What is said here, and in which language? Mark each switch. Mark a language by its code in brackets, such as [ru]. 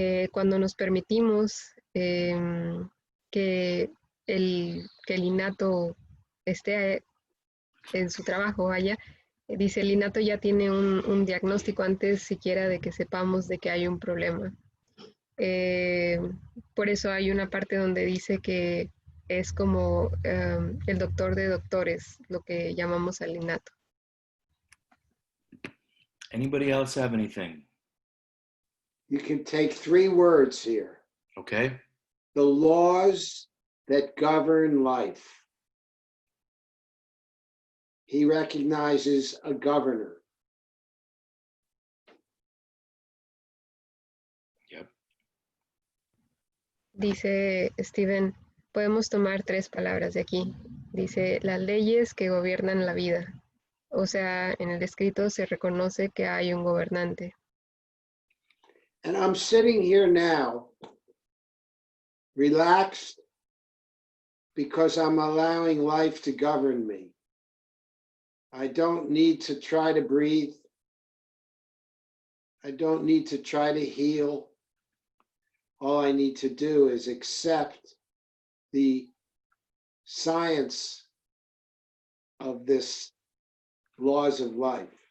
[es] Cuando nos permitimos que el innato esté en su trabajo allá, dice el innato ya tiene un diagnóstico antes siquiera de que sepamos de que hay un problema. Por eso hay una parte donde dice que es como el doctor de doctores, lo que llamamos al innato. [en] Anybody else have anything? You can take 3 words here. Okay. The laws that govern life. He recognizes a governor. Yep. [es] Dice Steven, podemos tomar 3 palabras de aquí. Dice, las leyes que gobiernan la vida. O sea, en el escrito se reconoce que hay un gobernante. [en] And I'm sitting here now, relaxed, because I'm allowing life to govern me. I don't need to try to breathe. I don't need to try to heal. All I need to do is accept the science of this laws of life.